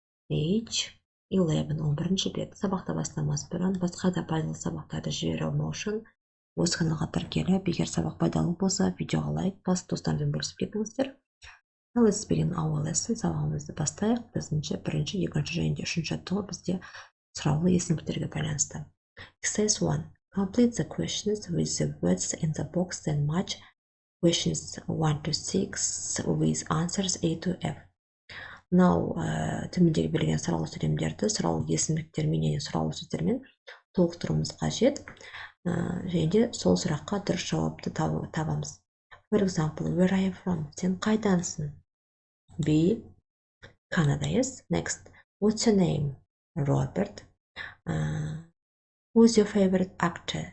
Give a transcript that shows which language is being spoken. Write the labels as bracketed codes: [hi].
[en] Page 11, [kk] 11-ші бет. Сабақты бастамас бұрын басқа да пайдалы сабақтарды жіберу үшін осы каналға тіркеліп, егер сабақ пайдалы болса, видеоға лайк басып, достармен бөлісіп кетіңіздер. [en] Now let's begin our lesson. [kk] Сабағымызды бастайық. Бірінші, екінші және де үшінші жаттығу бізде сұраулы есімдіктерге байланысты. [en] Exercise 1. Complete the questions with the words in the box, then match questions 1 to 6 with answers A to F. [kk] Мынау төмендегі берілген сұраулы сөйлемдерді сұраулы есімдіктермен және сұраулы сөздермен толықтыруымыз қажет. Және де сол сұраққа дұрыс жауапты табамыз. [en] For example, where are you from? [kk] Сен қайдансың? B. [en] Canada, yes. Next, what's your name? Robert. Who's your favorite actor?